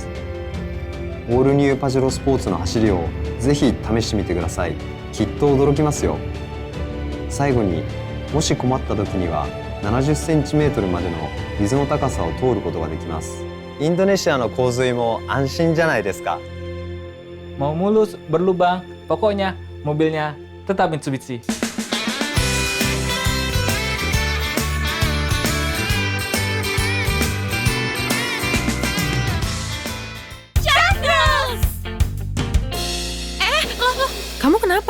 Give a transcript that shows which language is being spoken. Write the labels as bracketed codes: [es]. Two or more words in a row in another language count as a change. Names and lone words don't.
[ja] オールニューパジェロスポーツの走りをぜひ試してみてください。きっと驚きますよ。最後にもし困った時には70センチメートルまでの水の高さを通ることができます。インドネシアの洪水も安心じゃないですか。 [id] Mau mulus, berlubang, pokoknya mobilnya tetap Mitsubishi. Kamu kenapa?